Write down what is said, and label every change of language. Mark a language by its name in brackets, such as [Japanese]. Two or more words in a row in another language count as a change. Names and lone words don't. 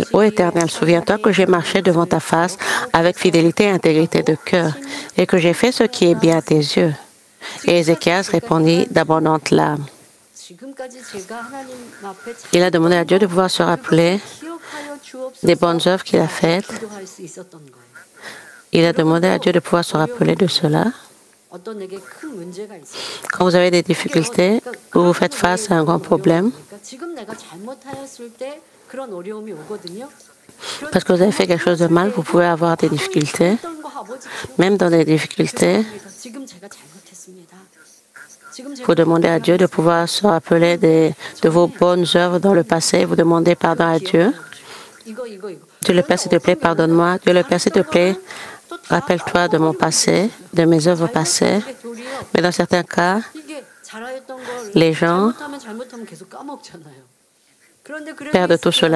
[French] Ô Éternel, souviens-toi que j'ai marché devant ta face avec fidélité et intégrité de cœur et que j'ai fait ce qui est bien à tes yeux. Et Ézéchias répondit d'abondantes larmes. Il a demandé à Dieu de pouvoir se rappeler des bonnes œuvres qu'il a faites. [Korean] 기도할 수 있었던 거예요. [French] Il a demandé à Dieu de pouvoir se rappeler de cela. [Korean] 어떤 에게 큰 문제가 있어요. [French] Quand vous avez des difficultés ou vous faites face à un grand problème, [Korean] 지금 내가 잘못하였을 때 그런 어려움이 오거든요. [French] parce que vous avez fait quelque chose de mal, vous pouvez avoir des difficultés. Même dans des difficultés, [Korean] 지금 제가 잘못했습니다. [French] vous demandez à Dieu de pouvoir se rappeler de vos bonnes œuvres dans le passé. Vous demandez pardon à Dieu. Dieu le Père, s'il te plaît, pardonne-moi. Dieu le Père, s'il te plaît, rappelle-toi de mon passé, de mes œuvres passées. Mais dans certains cas, les gens perdent tout cela.